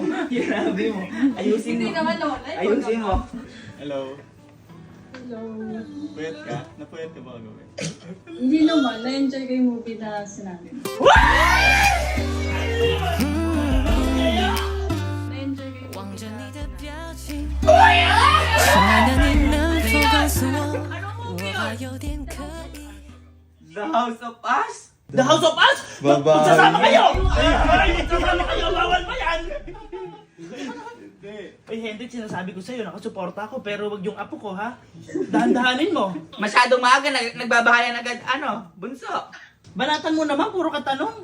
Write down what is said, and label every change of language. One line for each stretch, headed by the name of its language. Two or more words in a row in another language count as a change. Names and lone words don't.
Filipino: Yung labi mo. Ayusin Hindi mo. naman lola. ikaw Ayusin mo. naman. Hello. Hello. Puyat ka? Napuyat ka ba gawin? Hindi naman. Na-enjoy ko yung movie na sinabi mo. Na-enjoy ko yung
Chinese: 望着你的表情， Ah! 亲爱的，你能否告诉我，我还有点可疑。
Filipino: The House of Us? The House of Us! Magsasama kayo! Ay, magsasama kayo! Bawal ba yan? Hindi. Ay, Henry, sinasabi ko sa'yo, nakasuporta ako, pero wag yung apo ko, ha? Dahan-dahanin mo. Masyadong maaga, nagbabahayan agad, bunso. Banatan mo naman, puro katanong.